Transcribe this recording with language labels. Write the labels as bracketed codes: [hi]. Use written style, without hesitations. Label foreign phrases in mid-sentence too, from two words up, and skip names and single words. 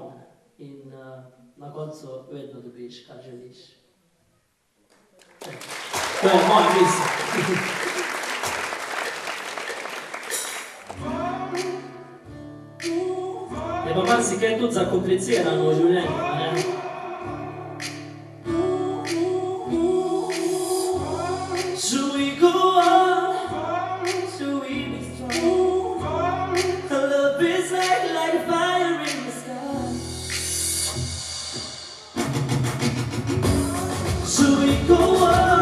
[sl] In na koncu vedno dobiš, kar želiš. To je moja misel. Je pa marsikaj tudi zakomplicirano v življenju, a ne? [en] Should we go on? Should we be strong? Our love is like a fire in the sky. Should we go on?